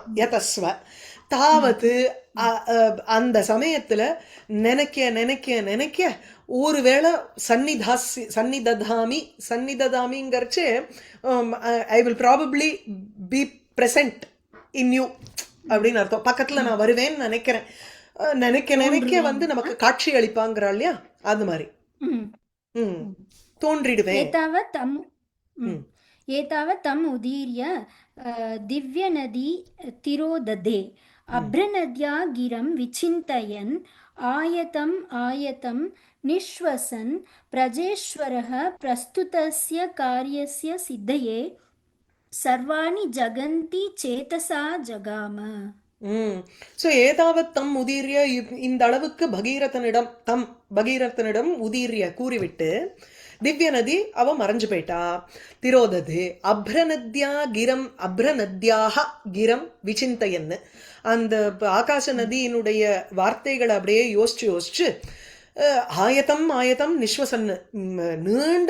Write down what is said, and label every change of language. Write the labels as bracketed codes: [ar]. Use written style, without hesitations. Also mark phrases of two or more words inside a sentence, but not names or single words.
[ta] யதஸ்வ தாவது அந்த சமயத்துல நினைக்க நினைக்க நினைக்க ஒருவேளை சன்னிததாமிங்கிறச்சு [en] I will probably be present in you [ta] அப்படின்னு அர்த்தம். பக்கத்துல நான் வருவேன்னு நினைக்கிறேன். நினைக்க நினைக்க வந்து நமக்கு காட்சி அளிப்பாங்கிறா இல்லையா, அது மாதிரி தோன்றிடுவேன். [sa] एतावत् तम् उदीर्य दिव्यनदी तिरोदधे अभ्रनद्या गिरं विचिन्तयन् आयतम् आयतं निश्वसन् प्रजेश्वरः प्रस्तुतस्य कार्यस्य सिद्धये सर्वाणि जगन्ति चेतसा जगाम. [ta] ஸோ [sa] एतावत् तम् उदीर्य, [ta] இந்த அளவுக்கு பகீரதனிடம் உதீரிய கூறிவிட்டு திவ்ய நதி அவ மறைஞ்சு போயிட்டா. திரோதது அப்ரநத்யாக கிரம் விசிந்தையன்னு, அந்த ஆகாச நதியினுடைய வார்த்தைகளை அப்படியே யோசிச்சு ஆயத்தம் ஆயத்தம் நிஸ்வசன்னு, நீண்ட